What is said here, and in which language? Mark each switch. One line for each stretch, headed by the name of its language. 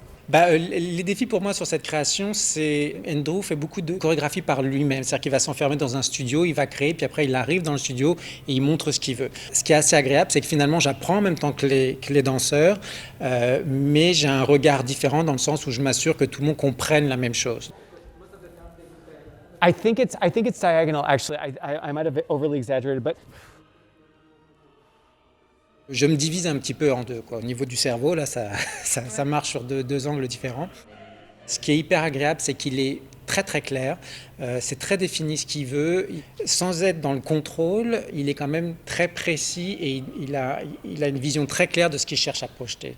French: Les défis pour moi sur cette création, c'est Andrew fait beaucoup de chorégraphie par lui-même. C'est-à-dire qu'il va s'enfermer dans un studio, il va créer, puis après il arrive dans le studio et il montre ce qu'il veut. Ce qui est assez agréable, c'est que finalement j'apprends en même temps que les danseurs, mais j'ai un regard différent dans le sens où je m'assure que tout le monde comprenne la même chose.
English: I think it's diagonal. Actually, I might have overly exaggerated, but.
French: Je me divise un petit peu en deux, quoi. Au niveau du cerveau, là, ça marche sur deux angles différents. Ce qui est hyper agréable, c'est qu'il est très clair. C'est très défini ce qu'il veut. Sans être dans le contrôle, il est quand même très précis et il a une vision très claire de ce qu'il cherche à projeter.